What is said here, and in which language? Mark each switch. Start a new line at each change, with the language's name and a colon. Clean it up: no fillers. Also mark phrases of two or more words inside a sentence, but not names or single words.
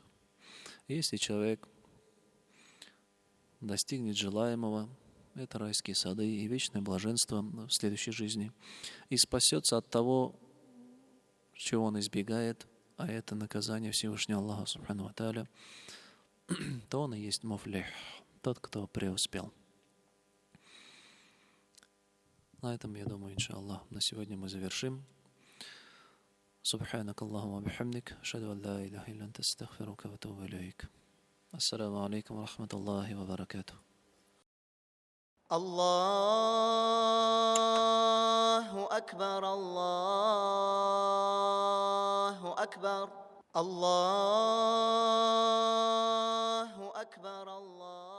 Russian: Если человек достигнет желаемого, это райские сады и вечное блаженство в следующей жизни, и спасется от того, чего он избегает, а это наказание Всевышнего Аллаха
Arabic: سبحانه وتعالى,
Russian: то он и есть муфлих, тот, кто преуспел. На этом, я думаю, иншаллах, на сегодня мы завершим.
Arabic: سبحانك اللهم وبحمدك، أشهد أن لا إله إلا أنت، أستغفرك وأتوب إليك. السلام عليكم ورحمة الله وبركاته. الله أكبر الله أكبر الله أكبر الله